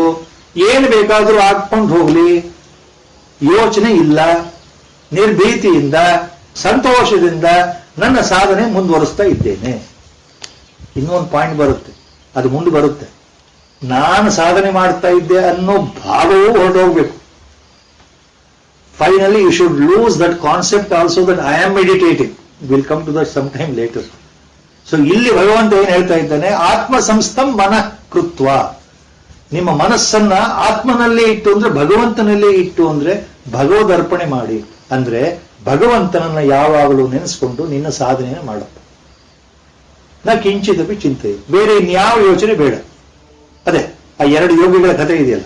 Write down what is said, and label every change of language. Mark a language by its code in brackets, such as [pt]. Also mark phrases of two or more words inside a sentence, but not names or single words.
[kn] ಏನು ಬೇಕಾದರೂ ಹಾಕೊಂಡು ಹೋಗ್ಲಿ, ಯೋಚನೆ ಇಲ್ಲ, ನಿರ್ಭೀತಿಯಿಂದ ಸಂತೋಷದಿಂದ ನನ್ನ ಸಾಧನೆ ಮುಂದುವರಿಸ್ತಾ ಇದ್ದೇನೆ. ಇನ್ನೊಂದು ಪಾಯಿಂಟ್ ಬರುತ್ತೆ, ಅದು ಮುಂದೆ ಬರುತ್ತೆ. ನಾನು ಸಾಧನೆ ಮಾಡ್ತಾ ಇದ್ದೆ ಅನ್ನೋ ಭಾವವೂ ಹೊರಟೋಗ್ಬೇಕು. [en] finally you should lose that concept also that I am meditating. will come to that some time later. [kn] ಸೊ ಇಲ್ಲಿ ಭಗವಂತ ಏನ್ ಹೇಳ್ತಾ ಇದ್ದಾನೆ, [sa] ಆತ್ಮ ಸಂಸ್ಥಂ ಮನಃ ಕೃತ್ವ. [kn] ನಿಮ್ಮ ಮನಸ್ಸನ್ನ ಆತ್ಮನಲ್ಲೇ ಇಟ್ಟು ಅಂದ್ರೆ ಭಗವಂತನಲ್ಲೇ ಇಟ್ಟು ಅಂದ್ರೆ ಭಗವದರ್ಪಣೆ ಮಾಡಿ. ಅಂದ್ರೆ ಭಗವಂತನನ್ನ ಯಾವಾಗಲೂ ನೆನೆಸ್ಕೊಂಡು ನಿನ್ನ ಸಾಧನೆಯನ್ನು ಮಾಡಪ್ಪ. [sa] ನಾ ಕಿಂಚಿದಪಿ ಚಿಂತೆ, [kn] ಬೇರೆ ಇನ್ಯಾವ ಯೋಚನೆ ಬೇಡ. ಅದೇ ಆ 2 ಯೋಗಿಗಳ ಕಥೆ ಇದೆಯಲ್ಲ.